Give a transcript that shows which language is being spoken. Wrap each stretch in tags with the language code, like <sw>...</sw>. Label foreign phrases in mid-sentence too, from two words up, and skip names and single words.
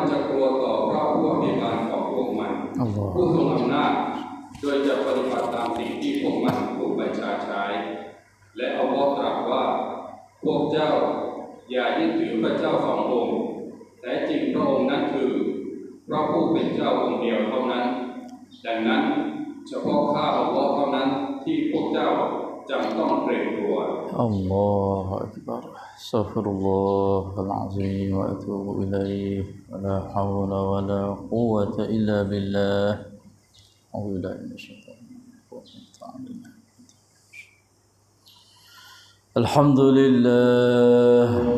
<th>จะกลัวต่อพระผู้อภิบาลของพวกมันผู้ทรงอำนาจโดยจะปฏิบัติตามสิ่งที่พวกมันถูกบัญชาใช้และอัลลอฮ์ตรัสว่าพวกเจ้าอย่ายึดถือพระเจ้าสององค์แท้จริงพระองค์นั้นคือพระผู้เป็นเจ้าองค์เดียวเท่านั้นดังนั้นเฉพาะข้าอัลลอฮ์เท่านั้นที่พวกเจ้าจำต้องเกรงกลัว</th> <ar>الله أكبر. أستغفر الله العظيم وأتوب إليه. ولا حول ولا قوة إلا بالله. أعوذ بالله من الشيطان الرجيم. Alhamdulillah.</ar>